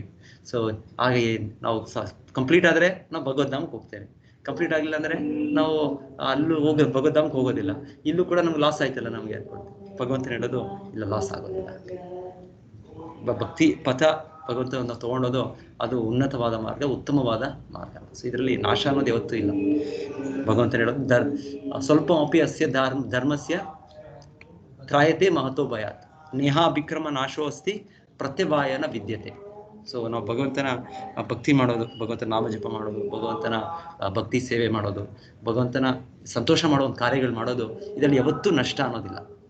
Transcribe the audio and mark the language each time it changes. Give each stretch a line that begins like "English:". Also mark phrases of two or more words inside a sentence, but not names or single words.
Kannada: ಸೊ ಹಾಗೆ ನಾವು ಕಂಪ್ಲೀಟ್ ಆದರೆ ನಾವು ಭಗವದ್ಧಾಮಕ್ಕೆ ಹೋಗ್ತೇವೆ, ಕಂಪ್ಲೀಟ್ ಆಗಿಲ್ಲ ಅಂದರೆ ನಾವು ಅಲ್ಲೂ ಭಗವದ್ಧಾಮಕ್ಕೆ ಹೋಗೋದಿಲ್ಲ. ಇಲ್ಲೂ ಕೂಡ ನಮ್ಗೆ ಲಾಸ್ ಆಯ್ತಲ್ಲ, ನಮಗೆ ಭಗವಂತನ ಹೇಳೋದು ಇಲ್ಲ, ಲಾಸ್ ಆಗೋದಿಲ್ಲ. ಭಕ್ತಿ ಪಥ ಭಗವಂತನ ತಗೊಂಡೋದು ಅದು ಉನ್ನತವಾದ ಮಾರ್ಗ, ಉತ್ತಮವಾದ ಮಾರ್ಗ. ಸೊ ಇದರಲ್ಲಿ ನಾಶ ಅನ್ನೋದು ಯಾವತ್ತೂ ಇಲ್ಲ. ಭಗವಂತನ ಹೇಳೋದು
Sanskrit: ಸ್ವಲ್ಪ ಅಪಿ ಅಸ್ಯ ಧರ್ಮಸ್ಯ ತ್ರಾಯತೆ ಮಹತೋ ಭಯಾತ್ ನೇಹಾಭಿಕ್ರಮ ನಾಶೋ ಅಸ್ತಿ ಪ್ರತ್ಯವಾಯನ ವಿದ್ಯತೆ.
Kannada: ಸೊ ನಾವು ಭಗವಂತನ ಭಕ್ತಿ ಮಾಡೋದು, ಭಗವಂತನ ನಾಮಜಪ ಮಾಡೋದು, ಭಗವಂತನ ಭಕ್ತಿ ಸೇವೆ ಮಾಡೋದು, ಭಗವಂತನ ಸಂತೋಷ ಮಾಡೋ ಒಂದು ಕಾರ್ಯಗಳು ಮಾಡೋದು, ಇದರಲ್ಲಿ ಯಾವತ್ತೂ ನಷ್ಟ ಅನ್ನೋದಿಲ್ಲ.